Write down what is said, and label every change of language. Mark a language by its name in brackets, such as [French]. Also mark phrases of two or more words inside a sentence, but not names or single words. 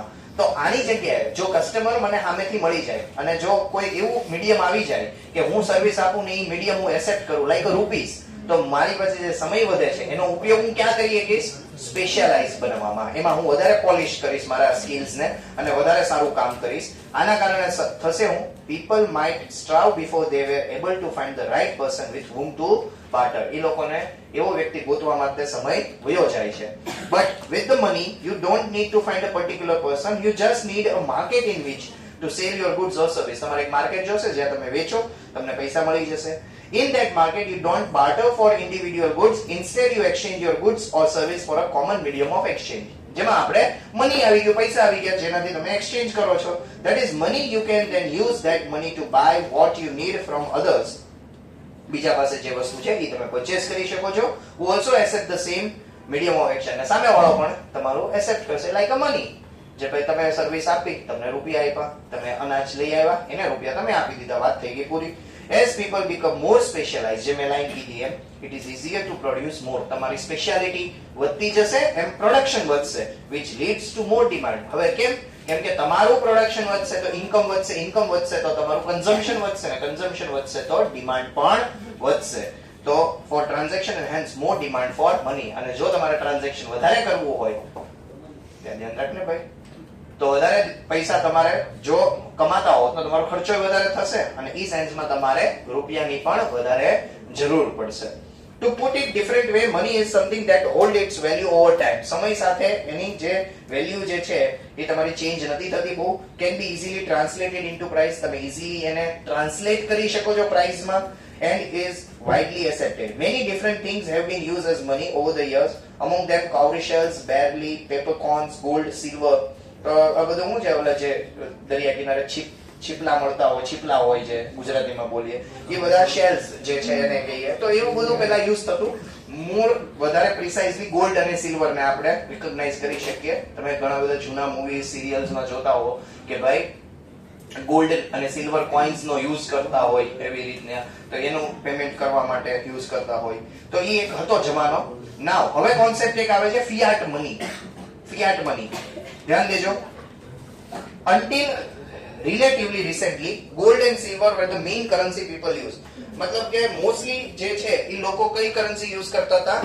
[Gujarati] તો આની જગ્યાએ જો કસ્ટમર મને સામેથી મળી જાય અને જો કોઈ એવું મીડિયમ આવી જાય કે હું સર્વિસ આપું ને એ મીડિયમ હું એસેપ્ટ કરું, [English] like a rupees, [Gujarati] તો મારી પાસે જે સમય વધે છે એનો ઉપયોગ હું ક્યાં કરી શકીશ? સ્પેશિયલાઇઝ બનાવવામાં. એમાં હું વધારે પોલિશ કરીશ મારા સ્કિલ્સને અને વધારે સારું કામ કરીશ. આના કારણે થશે હું [English] people might strive before they were able to find the right person with whom to barter. [Gujarati] એ લોકોને એવો વ્યક્તિ ગોતવા માટે સમય વયો જાય છે. [English] But with the money you don't need to find a particular person, you just need a market in which to sell your goods or service. [Gujarati] તમારે એક માર્કેટ જોશે જ્યાં તમે વેચો, તમને પૈસા મળી જશે. [English] In that market you don't barter for individual goods, instead you exchange your goods or service for a common medium of exchange. [Gujarati] જેમાં આપણે મની આવી ગયું, પૈસા આવી ગયા, જેનાથી તમે એક્સચેન્જ કરો છો. [English] That is money. You can then use that money to buy what you need from others. [Gujarati] બીજા પાસે જે વસ્તુ છે એ તમે પરચેસ કરી શકો છો. [English] Who also accept the same medium of exchange. [Gujarati] સામે વાળો પણ તમારું એક્સેપ્ટ કરશે [English] like a money. [Gujarati] જે ભાઈ તમે સર્વિસ આપી, તમને રૂપિયા આપ્યા, તમે અનાજ લઈ આવ્યા, એને રૂપિયા તમે આપી દીધા, વાત થઈ ગઈ પૂરી. [English] As people become more specialized, [Gujarati] જે મેં લાઈન કીધી એમ, [English] it is easier to produce more. [Gujarati] તમારી સ્પેશિયાલિટી વધતી જશે એમ પ્રોડક્શન વધશે, [English] which leads to more demand. [Gujarati] હવે કેમ? કેમ કે તમારું પ્રોડક્શન વધશે તો ઇન્કમ વધશે, ઇન્કમ વધશે તો તમારું કન્ઝમ્પશન વધશે, ને કન્ઝમ્પશન વધશે તો ડિમાન્ડ પણ વધશે. [English] તો for transaction and hence more demand for money. [Gujarati] અને જો તમારે ટ્રાન્ઝેક્શન વધારે કરવું હોય, ધ્યાન રાખને ભાઈ, તો વધારે પૈસા તમારે જો કમાતા હો તો તમારો ખર્ચો વધારે થશે, અને ઈ સેન્સમાં તમારે રૂપિયાની પણ વધારે જરૂર પડશે. [English] To put it different way, money is something that hold its value over time. [Gujarati] સમય સાથે એની જે વેલ્યુ જે છે એ તમારી ચેન્જ નથી થતી બહુ. [English] Can be easily translated into price. [Gujarati] તમે easily એને ટ્રાન્સલેટ કરી શકો છો પ્રાઇસમાં. [English] And is widely accepted. Many different things have been used as money over the years. Among them cowrie shells, barley, peppercorns, gold, silver. [Gujarati] આ બધું શું છે, ઓલા જે દરિયા કિનારે છીપલા મળતા હોય, છીપલા હોય છે ગુજરાતીમાં બોલીએ, એ બધા શેલ્સ જે છે એને કહીએ. તો એવું બધું પહેલા યુઝ થતું. મૂળ વધારે [English] precisely gold [Gujarati] અને સિલ્વર ને આપણે રિકોગ્નાઇઝ કરી શકીએ. તમે ઘણા બધા જૂના મૂવી સિરિયલ્સમાં જોતા હો કે ભાઈ ગોલ્ડ અને [English] silver coins [Gujarati] નો યુઝ કરતા હોય એવી રીતના, તો એનું પેમેન્ટ કરવા માટે યુઝ કરતા હોય. તો એ એક હતો જમાનો. નાવ હવે કોન્સેપ્ટ એક આવે છે [English] fiat money. fiat money [Gujarati] ધ્યાન દેજો. [English] Until relatively recently, gold and silver were the main currency people used. [Gujarati] મતલબ કે મોસ્ટલી જે છે એ લોકો કઈ કરન્સી યુઝ કરતા હતા?